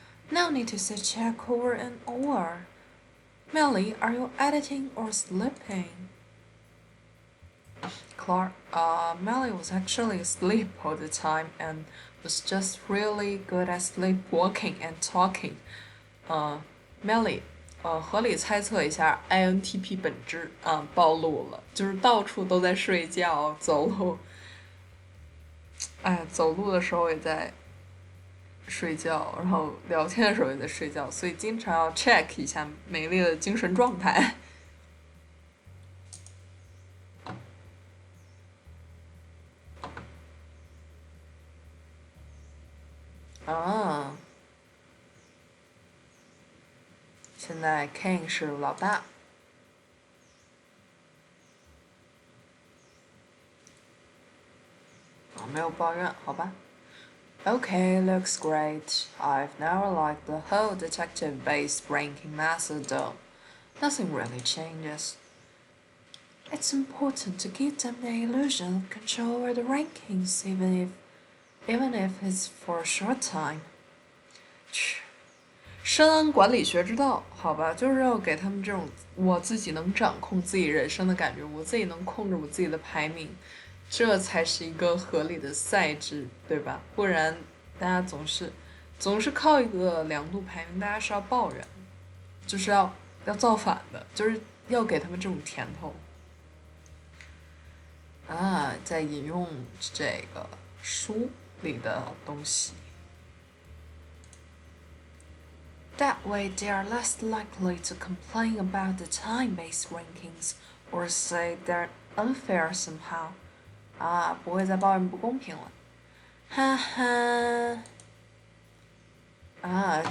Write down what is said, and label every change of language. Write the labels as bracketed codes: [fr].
[en] No need to say check over and over. Melly, are you editing or sleeping? Melly was actually asleep all the time and was just really good at sleepwalking and talking. [zh] Melly，合理猜测一下 INTP 本质暴露了，就是到处都在睡觉，走路，走路的时候也在睡觉，然后聊天的时候也在睡觉，所以经常要 check 一下美丽的精神状态。现在 King 是老大。没有抱怨，好吧。 [en] Okay, looks great. I've never liked the whole detective-based ranking method though. Nothing really changes. It's important to give them the illusion of control over the rankings, even if it's for a short time. [zh] 深谙管理学之道，好吧，就是要给他们这种我自己能掌控自己人生的感觉，我自己能控制我自己的排名，这才是一个合理的赛制，对吧？不然大家总是靠一个2度排名，大家是要抱怨，就是要造反的，就是要给他们这种甜头。在引用这个书里的东西。 [en] That way they are less likely to complain about the time-based rankings or say they're unfair somehow. [zh] 不会再抱怨不公平了。哈哈。